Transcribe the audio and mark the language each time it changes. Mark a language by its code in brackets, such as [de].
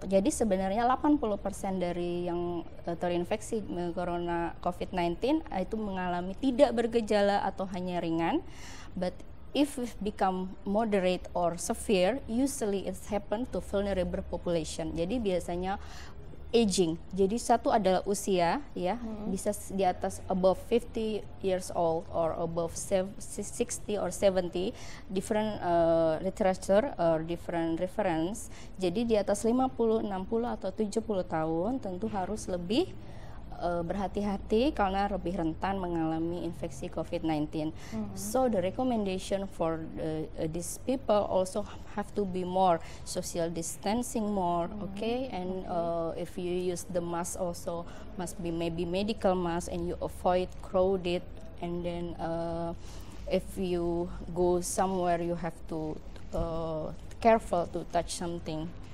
[id] Jadi sebenarnya 80% dari yang terinfeksi corona COVID-19 itu mengalami tidak bergejala atau hanya ringan. [en] But if it become moderate or severe, usually it's happen to vulnerable population. [id] Jadi biasanya aging. Jadi satu adalah usia, bisa di atas [en] above 50 years old or above 60 or 70, different literature or different reference. [id] Jadi di atas 50, 60 atau 70 tahun tentu harus lebih berhati-hati karena lebih rentan mengalami infeksi COVID-19. [en] So the recommendation for these people also have to be more social distancing more, okay? And if you use the mask also must be maybe medical mask, and you avoid crowded. And then if you go somewhere, you have to careful to touch something.